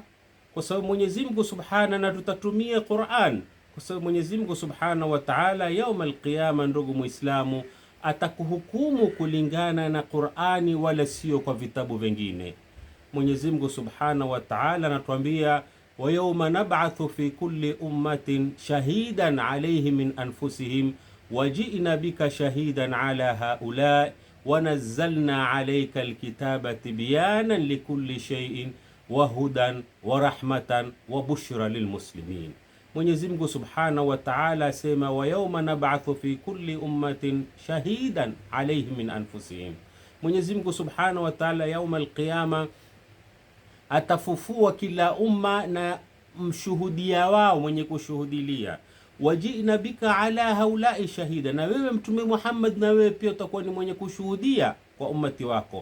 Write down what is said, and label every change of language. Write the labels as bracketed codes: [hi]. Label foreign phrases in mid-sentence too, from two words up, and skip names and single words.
[sw] Kwa sababu Mwenyezi Mungu Subhanahu, na tutatumia Qur'an, kwa sababu Mwenyezi Mungu [ar] سبحانه وتعالى يوم القيامة, [sw] ndugu Muislamu, atakuhukumu kulingana na Qur'ani wala sio kwa vitabu vingine. Mwenyezi Mungu [ar] سبحانه وتعالى anatuambia ويوم نبعث في كل أمة شهيدا عليهم من أنفسهم وجئنا بك شهيدا على هؤلاء ونزلنا عليك الكتاب تبيانا لكل شيء وهدى ورحمة وبشرى للمسلمين. [sw] Mwenyezi Mungu [ar] سبحانه وتعالى asema ويوم نبعث في كل أمة شهيدا عليهم من أنفسهم. [sw] Mwenyezi Mungu [ar] سبحانه وتعالى يوم القيامة [sw] atafufua kila umma na mshuhudia wao mwenye kushuhudilia. [ar] وجئنا بك على هؤلاء شهيدا, [sw] na wewe Mtume Muhammad, na wewe pia utakuwa ni mwenye kushuhudia kwa ummati wako.